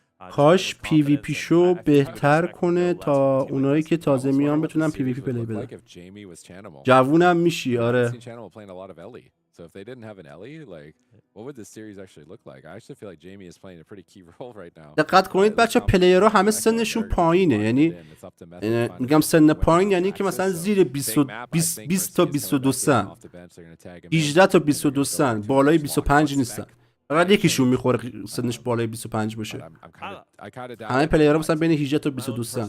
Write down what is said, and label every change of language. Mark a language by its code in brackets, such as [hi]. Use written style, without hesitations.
[fa] کاش پی وی پی شو بهتر کنه تا اونایی که تازه میان بتونن پی وی پی پلی بدن. جوونم میشی. آره [en] So if they didn't have an Ellie, like, what would this series actually look like? I actually feel like Jamie is playing a pretty key role right now. [fa] دقت کنید بچه پلیرها همه سنشون پایینه، یعنی میگم سن پایین یعنی که مثلا زیر 20 تا 22 سن، 18 تا 22 سن، بالای 25 نیستن. فقط یکیشون میخوره سنش بالای 25 باشه. همه پلیرها مثلا بین 18 تا 22 سن.